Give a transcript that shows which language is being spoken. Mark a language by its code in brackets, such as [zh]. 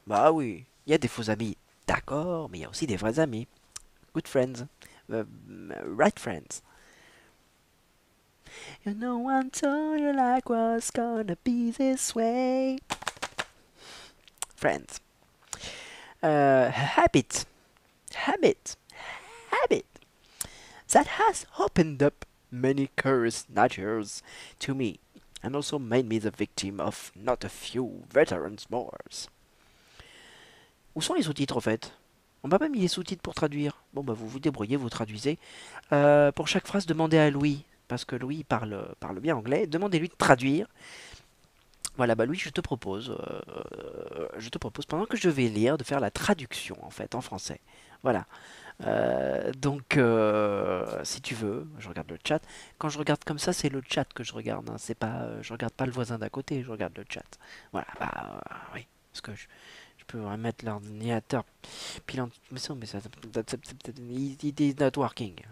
[fr] Bah oui, il y a des faux amis, d'accord, mais il y a aussi des vrais amis. [en] Good friends, right friends. You know one told you like was gonna be this way. Friends. Habit. Habit. Habit. That has opened up many curious natures to me, and also made me the victim of not a few veterans Moors. [fr] Où sont les sous-titres en fait? On m'a pas mis les sous-titres pour traduire. Bon bah vous vous débrouillez, vous traduisez. Pour chaque phrase, demandez à Louis, parce que Louis parle bien anglais. Demandez-lui de traduire. Voilà, bah Louis, je te propose pendant que je vais lire de faire la traduction en fait en français. Voilà. Donc, si tu veux, je regarde le chat. Quand je regarde comme ça, c'est le chat que je regarde. Hein. C'est pas, je regarde pas le voisin d'à côté, je regarde le chat. Voilà, bah oui, parce que je peux remettre l'ordinateur. Mais ça, [en] it is not working.